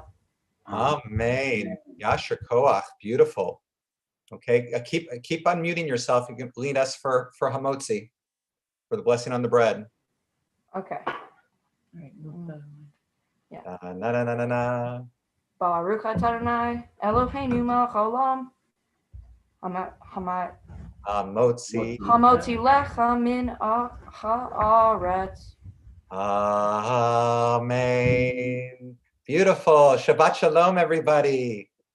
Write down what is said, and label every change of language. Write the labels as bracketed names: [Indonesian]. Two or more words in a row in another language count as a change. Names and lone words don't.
[Hebrew] אמן. יישר כוח. [English] Beautiful. Okay, keep unmuting yourself. You can lead us for Hamotzi, for the blessing on the bread. Okay. Na na na na na. [Hebrew] ברוך אתה אדוני אלוהינו מלך העולם Hamotzi. המוציא לך מן הארץ. [English] Amen. Beautiful. [Hebrew] שבת שלום, [English] everybody.